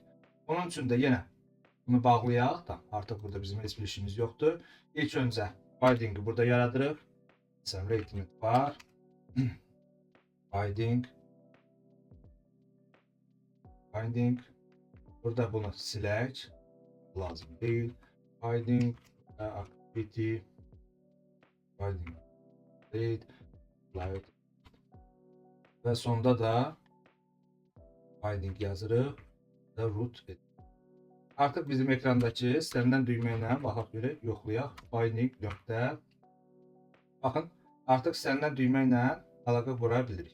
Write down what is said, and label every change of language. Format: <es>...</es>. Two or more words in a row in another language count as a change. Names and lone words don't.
<az>Onun üçün də yenə bunu bağlayaq da, artıq burada bizim heç bir işimiz yoxdur. İlk öncə bindingi burada yaradırıq. Məsələn, rating var. Binding. Burada bunu silək. Lazım deyil.</az> <en>Binding. Activity. Binding.</en> <az>Slide. Və sonda da binding yazırıq. Və root edirik. Artıq bizim ekrandakı istənilən düymə ilə baxaq görək, yoxlayaq. Binding nöqtə. Baxın, artıq istənilən düymə ilə əlaqə qura bilirik.</az>